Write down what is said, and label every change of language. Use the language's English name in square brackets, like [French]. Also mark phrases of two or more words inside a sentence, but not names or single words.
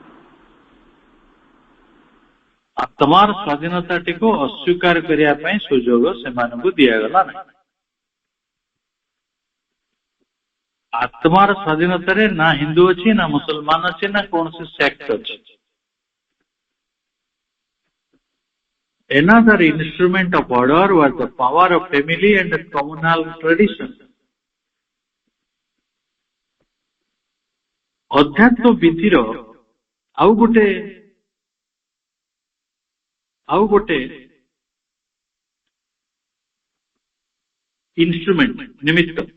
[Odia] ଆତ୍ମାର ସ୍ୱାଧୀନତାଟିକୁ ଅସ୍ୱୀକାର କରିବା ପାଇଁ ସୁଯୋଗ ସେମାନଙ୍କୁ ଦିଆଗଲା ନାହିଁ। ଆତ୍ମାର ସ୍ୱାଧୀନତାରେ ନା ହିନ୍ଦୁ ଅଛି, ନା ମୁସଲମାନ ଅଛି, ନା କୌଣସି ସେକ୍ଟ ଅଛି। [English] Another instrument of order was the power of family and the communal tradition. [Odia] ଅଧ୍ୟାତ୍ମ ବିଧିର ଆଉ ଗୋଟେ ଇନଷ୍ଟ୍ରୁମେଣ୍ଟ, ନିମିତ୍ତ